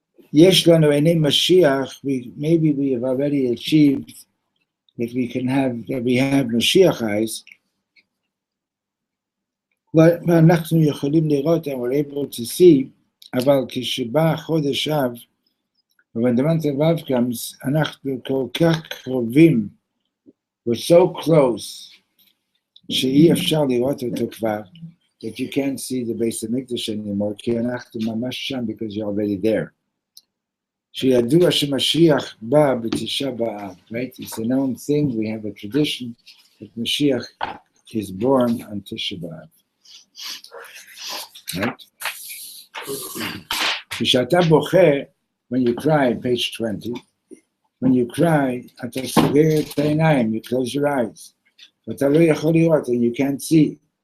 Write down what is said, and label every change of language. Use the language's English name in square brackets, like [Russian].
[Hebrew] Yesh lanu einei Mashiach, [English] maybe we have already achieved that we have Mashiach eyes, but [Hebrew] אנחנו יכולים לראות [English] and we're able to see, [Hebrew] אבל כשבא חודש אב, [English] when the month of Av comes, [Hebrew] אנחנו כל כך קרובים, [English] we're so close, [Hebrew] שאי אפשר לראות אותו כבר, [English] that you can't see the Beis Hamikdash anymore, [Hebrew] כי אנחנו ממש שם, [English] because you're already there. [Hebrew] שידוע שמשיח בא בתשעה באב, right? [English] It's a known thing, we have a tradition that Mashiach is born on Tisha B'Av. Right? [Hebrew] כשאתה בוכה, [English] when you cry, page 20, when you cry, [Hebrew] אתה סוגר את העיניים, [English] you close your eyes. [Hebrew] ואתה לא יכול לראות, [English] and you can't see.